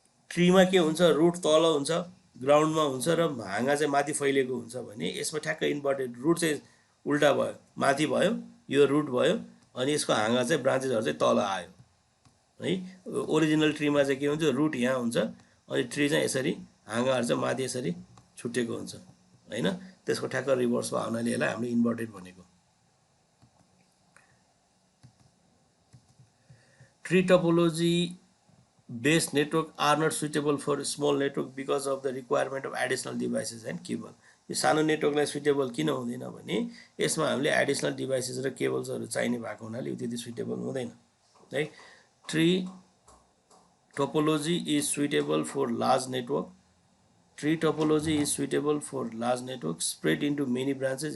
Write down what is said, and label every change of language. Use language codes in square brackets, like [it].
[ne] ट्रीमा के हुन्छ, रुट तल हुन्छ, ग्राउन्डमा हुन्छ र हाँगा चाहिँ माथि फैलिएको हुन्छ भने यसमा ठ्याक्क इन्भर्टेड, रुट चाहिँ उल्टा भयो, माथि भयो, यो रुट भयो, अनि यसको हाँगा चाहिँ ब्रान्चेसहरू चाहिँ तल आयो है। ओरिजिनल ट्रीमा चाहिँ के हुन्छ, रुट यहाँ हुन्छ अनि ट्री चाहिँ यसरी हाँगाहरू चाहिँ माथि यसरी छुटेको हुन्छ हैन। त्यसको ठ्याक्क रिभर्स भयो हुनाले यसलाई हामीले इन्भर्टेड भनेको। [en] Tree topology based network are not suitable for small network because of the requirement of additional devices and cable. [ne] यो सानो नेटवर्कलाई सुइटेबल किन हुँदैन भने यसमा हामीले एडिसनल डिभाइसेस र केबल्सहरू चाहिने भएको हुनाले यो त्यति सुइटेबल हुँदैन है। [en] Tree topology is suitable for large network. Tree topology is suitable for large network spread into many branches.